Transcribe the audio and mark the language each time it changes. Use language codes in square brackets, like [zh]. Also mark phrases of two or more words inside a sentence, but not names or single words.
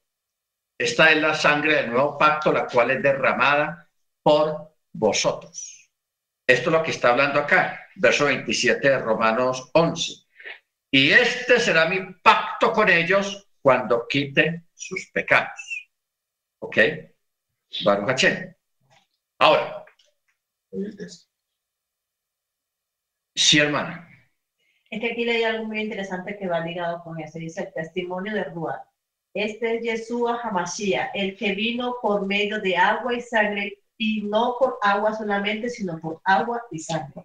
[es] Esta es la sangre del nuevo pacto, la cual es derramada por vosotros. Esto es lo que está hablando acá, verso 27 de Romanos 11. Y este será mi pacto con ellos cuando quite sus pecados. [he] ¿Ok? ברוך השם. [es] Ahora, sí, hermana. Es que aquí leí algo muy interesante que va ligado con eso. Dice el testimonio de Ruach. Este es Yeshua Hamashiach, el que vino por medio de agua y sangre, y no por agua solamente, sino por agua y sangre.